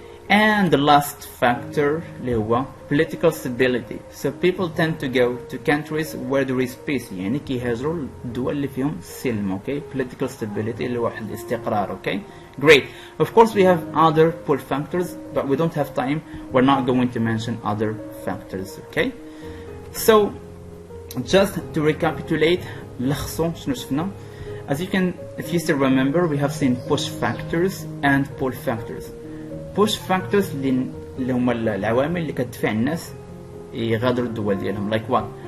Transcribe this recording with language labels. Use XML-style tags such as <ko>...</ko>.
<en>And the last factor</en> <ar>اللي هو</ar> <en>political stability. So people tend to go to countries where there is peace.</en> <ar>يعني كيهاجروا الدول اللي فيهم سلم, okay.</ar> <en>Political stability</en> <ar>اللي هو الاستقرار,</ar> <en>okay. Great. Of course we have other pull factors, but we don't have time. We're not going to mention other factors, okay. So just to recapitulate</en> <ar>لخصوا شنو شفنا.</ar> <en>As you can, if you still remember, we have seen push factors and pull factors. push factors</en> <ar>اللي هما العوامل اللي كتدفع الناس يغادروا الدول ديالهم,</ar> <en>like what?</en>